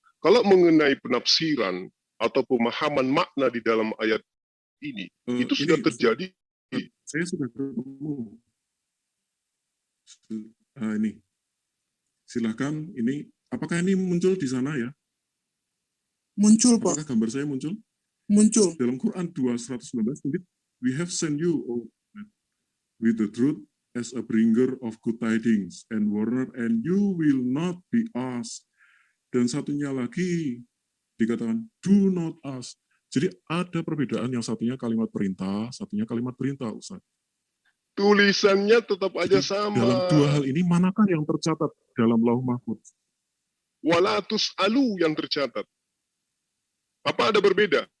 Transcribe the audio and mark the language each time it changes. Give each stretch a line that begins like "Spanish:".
Indonesian: Kalau mengenai penafsiran atau pemahaman makna di dalam ayat ini, itu sudah terjadi. Saya sudah ketemu. Ini. Silakan, ini apakah ini muncul di sana ya? Muncul Pak. Apakah gambar saya muncul? Muncul.
English: Dalam Quran 2:119, we have sent you with the truth as a bringer of good tidings and warner, and you will not be asked.
Indonesian: Dan satunya lagi dikatakan
English: do not ask.
Indonesian: Jadi ada perbedaan, yang satunya kalimat perintah, satunya kalimat perintah, Ustaz. Tulisannya tetap aja sama. Dalam dua hal ini, manakah yang tercatat dalam Lauh Mahfuz? Walatus alu yang tercatat. Apa ada berbeda?